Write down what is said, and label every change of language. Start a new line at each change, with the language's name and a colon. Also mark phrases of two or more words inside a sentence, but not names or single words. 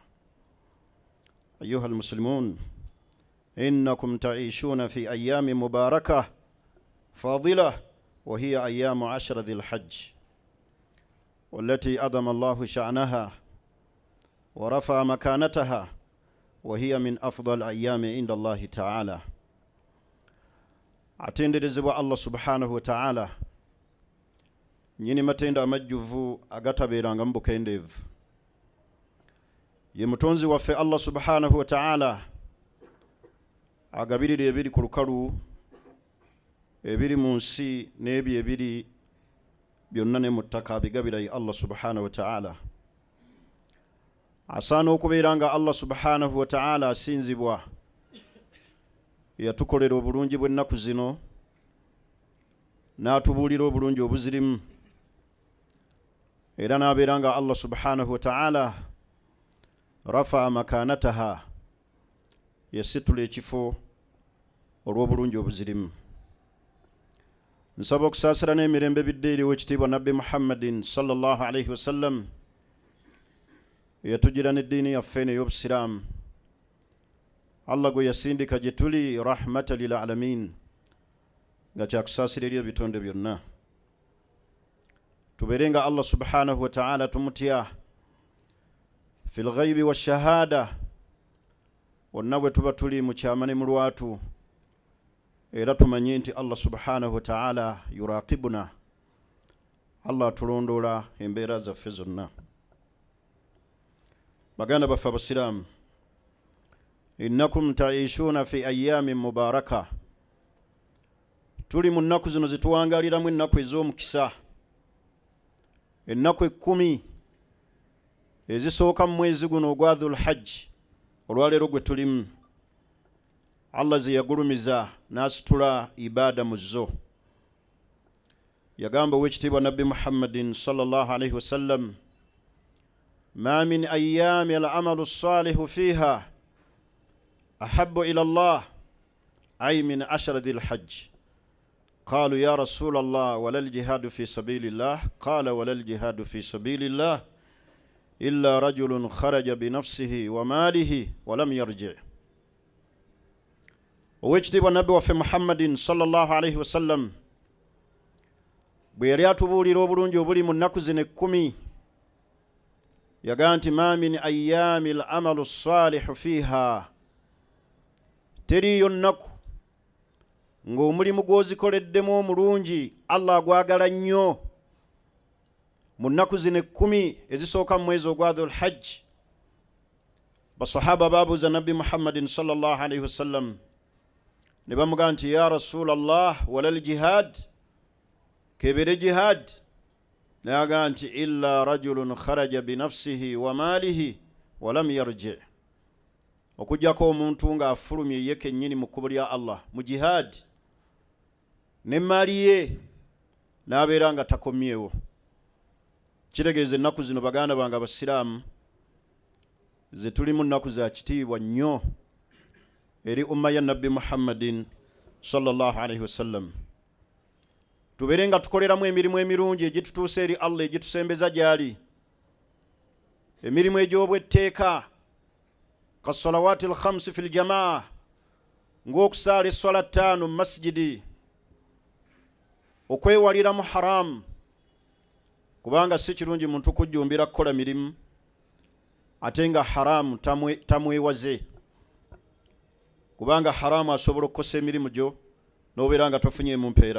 Arabic: أيها المسلمون، إنكم تعيشون في أيام مباركة فاضلة، وهي أيام 10 ذي الحج، والتي أعظم الله شأنها ورفع مكانتها، وهي من أفضل الأيام عند الله تعالى.
Ganda: atenderezebwa
Arabic: الله سبحانه وتعالى
Ganda: nyini matenda amajjuvu agatabeeranga mu bukendeevu. Ye mutonzi waffe
Arabic: الله سبحانه وتعالى
Ganda: agabirira ebiri ku lukalu, ebiri mu nsi n'ebyo ebiri byonna ne mu ttaka abigabira ye
Arabic: الله سبحانه وتعالى.
Ganda: Asaana okubeera nga
Arabic: الله سبحانه وتعالى
Ganda: asinzibwa, yatukolera obulungi bw'ennaku zino n'atubuulira obulungi obuzirimu, era n'abeera nga
Arabic: الله سبحانه وتعالى رفع مكانتها,
Ganda: yasitula ekifo olw'obulungi obuzirimu. Nsaba okusaasira n'emirembe bidde eri ow'ekitiibwa Nabbi
Arabic: محمد صلى الله عليه وسلم,
Ganda: eyatugira n'eddiini yaffe ey'Obusiraamu. Allah gwe yasindika gye tuli
Arabic: رحمة للعالمين,
Ganda: nga kyakusaasira eri ebitonde byonna. Tubeere nga
Arabic: الله سبحانه وتعالى
Ganda: tumutya
Arabic: في الغيب والشهادة,
Ganda: wonna bwe tuba tuli mu kyama ne mu lwatu, era tumanye nti
Arabic: الله سبحانه وتعالى يراقبنا,
Ganda: Allah atulondoola embeera zaffe zonna. Baganda baffe Abasiraamu,
Arabic: إنكم تعيشون في أيام مباركة,
Ganda: tuli mu nnaku zino zituwangaliramu ennaku ez'omukisa, ennaku 10 ezisooka mu mwezi guno ogwa Dhul Hajj, olwaleero gwe tulimu. Allah ze yagulumiza n'asitula ibaada mu zo. Yagamba ow'ekitiibwa Nabbi
Arabic: محمد صلى الله عليه وسلم: ما من أيام العمل الصالح فيها أحب إلى الله أي من 10 ذي الحجة. قالوا يا رسول الله ولا الجهاد في سبيل الله؟ قال ولا الجهاد في سبيل الله إلا رجل خرج بنفسه وماله ولم يرجع.
Ganda: ow'ekitiibwa Nabbi waffe
Arabic: محمد صلى الله عليه وسلم
Ganda: bwe yali atubuulira obulungi obuli mu nnaku zino 10, yagaa nti
Arabic: ما من أيام العمل الصالح فيها,
Ganda: teriyo nnaku ng'omulimu gw'ozikoleddemu omulungi Allah agwagala nnyo mu nnaku zino 10 ezisooka mu mwezi ogwa Dhul Hajj. Basahaba baabuuza Nabbi
Arabic: محمد صلى الله عليه وسلم
Ganda: ne bamugaa nti
Arabic: يا رسول الله ولا الجهاد,
Ganda: kebere jihad? Nayagaa nti
Arabic: إلا رجل خرج بنفسه وماله ولم يرجع,
Ganda: okujjako omuntu ng'afulumye ye kennyini mu kkubo lya Allah mu jihad, n'emmaali ye n'abeera nga takomyewo. Kitegeeza ennaku zino baganda bange Abasiraamu ze tulimu nnaku za kitiibwa nnyo eri umma ya Nabbi
Arabic: محمد صلى الله عليه وسلم.
Ganda: tuberenga tukoleramu emirimu emirungi egitutuusa eri Allah egitusembeza gyali, emirimu egy'obwetteeka
Arabic: كالصلوات الخمس في الجماعة,
Ganda: ng'okusaala esswala 5 mu masjidi, okwewalira mu haramu, kubanga si kirungi muntu kujjumbira kukola mirimu ate nga haramu tamwewaze, kubanga haramu asobola okukosa emirimu gyo n'obeera nga tofunye mu mpeera.